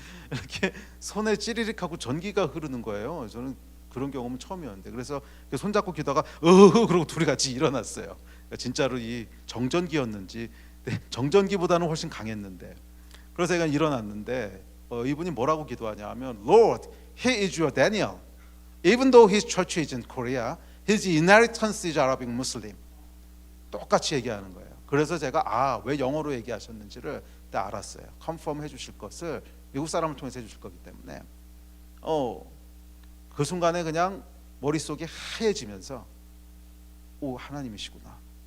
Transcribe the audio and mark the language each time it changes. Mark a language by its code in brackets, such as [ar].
[ko] 이렇게 손에 찌리릭하고 전기가 흐르는 거예요. 저는 그런 경험은 처음이었는데, 그래서 손잡고 기도하다가 그러고 둘이 같이 일어났어요. 그러니까 진짜로 이 정전기였는지, 정전기보다는 훨씬 강했는데, 그래서 제가 일어났는데 이분이 뭐라고 기도하냐 하면, [en] Lord, he is your Daniel. Even though his church is in Korea, his inheritance is Arabic Muslim. [ko] 똑같이 얘기하는 거예요. 그래서 제가 왜 영어로 얘기하셨는지를 그때 알았어요. 컨펌 해주실 것을 미국 사람을 통해서 해주실 거기 때문에 그 순간에 그냥 머릿속이 하얘지면서 하나님이시구나.